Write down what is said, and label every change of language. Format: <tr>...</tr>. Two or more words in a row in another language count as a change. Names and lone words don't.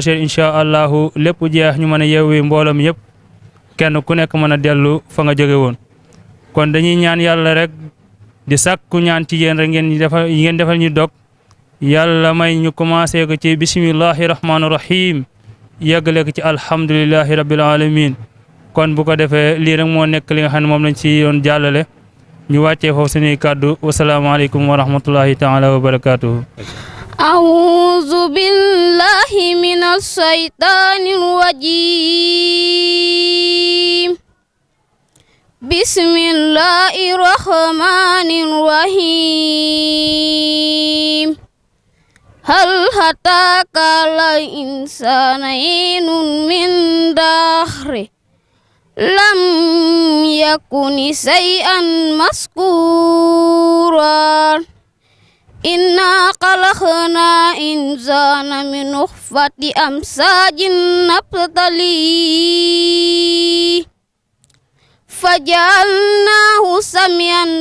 <wo>heures</wo> <ar>إن شاء الله</ar> <wo>lépp jeex ñu mën a yeewi mboolem yëpp kenn ku nekk mën a dellu fa nga jóge woon kon dañuy ñaan yàlla rek di sàkku ñaan ci yéen rek ngeen defal ñu dog yàlla may ñu commencé ko ci</wo> <ar>بسم الله الرحمن الرحيم</ar> <wo>yeggale ko ci</wo> <ar>الحمد لله رب العالمين</ar> <wo>kon bu ko defee lii rek moo nekk li nga xam ne moom lañ ci doon jàllale ñu wàccee foofu suñuy kàddu</wo> <ar>والسلام عليكم ورحمة الله تعالى وبركاته. أعوذ بالله من الشيطان الرجيم بسم الله الرحمن الرحيم هل أتاك الإنسان حين من دهره لم يكن شيئا مذكورا إنا خلقنا إنسان من نطفة أمشاج نبتليه فجعلناه سميعا</ar>